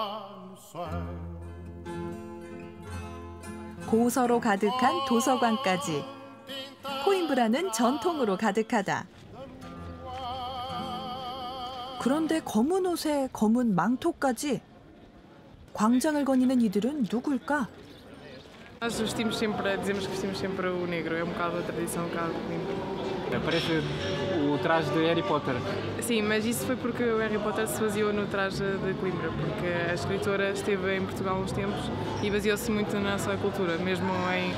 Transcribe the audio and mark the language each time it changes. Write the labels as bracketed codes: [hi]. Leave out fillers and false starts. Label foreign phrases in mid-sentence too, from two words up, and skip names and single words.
[ko] 고서로 가득한 도서관까지. 코임브라는 전통으로 가득하다. 그런데 검은 옷에 검은 망토까지. 광장을 거니는 이들은 누굴까? [pt] Nós vestimos sempre, dizemos que vestimos sempre o negro, é um bocado a tradição cá de Coimbra. Parece o traje de Harry Potter. Sim, mas isso foi porque o Harry Potter se baseou no traje de Coimbra, porque a escritora esteve em Portugal uns tempos e baseou-se muito na nossa cultura, mesmo em...